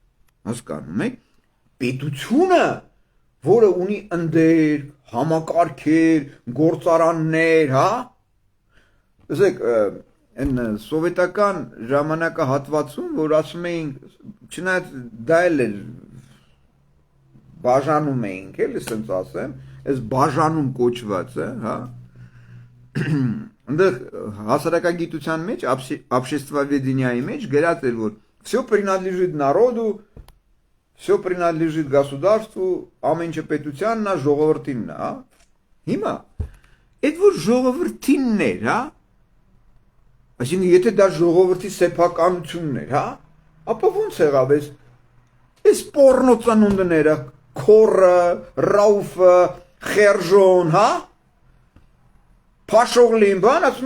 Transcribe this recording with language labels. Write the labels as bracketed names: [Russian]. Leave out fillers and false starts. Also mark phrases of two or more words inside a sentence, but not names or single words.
[Armenian] եք, պետությունը, որը ունի ընդեր, համակարգեր, գործարաններ, հա, տեսեք, այն սովետական ժամանակահատվածում, որ ասում էինք, չնայած դա էլ էր բաժանում էինք, էլի ասենց ասեմ, այս բաժանում կոչվածը, հա, այնտեղ հասարակագիտության մեջ, обществоведениայի մեջ գրած էր, որ [Russian] все принадлежит народу, все принадлежит государству, [Armenian] ամեն ինչ պետությանն է, ժողովրդինն է, հա։ Հիմա, այդ որ ժողովրդինն էր, հա, այսինքն եթե դա ժողովրդի սեփականությունն էր, հա, ապա ո՞նց եղավ այս պոռնո ծնունդները, Քորը, Ռաուֆը, Խերժոն, հա, Փաշողլին, բան, ասում